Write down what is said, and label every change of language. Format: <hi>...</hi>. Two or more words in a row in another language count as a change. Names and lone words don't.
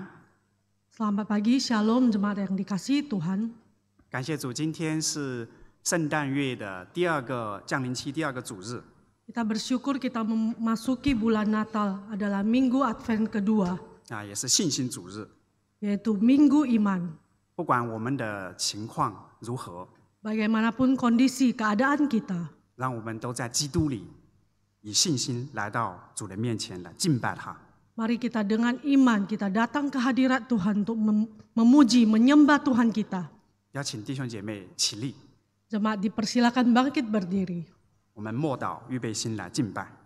<id>Selamat pagi, Shalom jemaat yang dikasihi Tuhan.</id> <zh>感谢主，今天是圣诞月的第二个降临期，第二个主日。</zh> <id>Kita bersyukur kita memasuki bulan Natal adalah Minggu Advent kedua,</id> <zh>也是信心主日。</zh> <id>yaitu Minggu Iman.</id> <zh>不管我们的情况如何，</zh> <id>Bagaimanapun kondisi keadaan kita,</id> <zh>让我们都在基督里，以信心来到主的面前来敬拜他。</zh> <id>mari kita dengan iman kita datang ke hadirat Tuhan untuk memuji, menyembah Tuhan kita.</id> <zh>邀请弟兄姐妹起立，</zh> <id>Jemaat dipersilakan bangkit berdiri.</id> <zh>我们默祷，预备心来敬拜。</zh>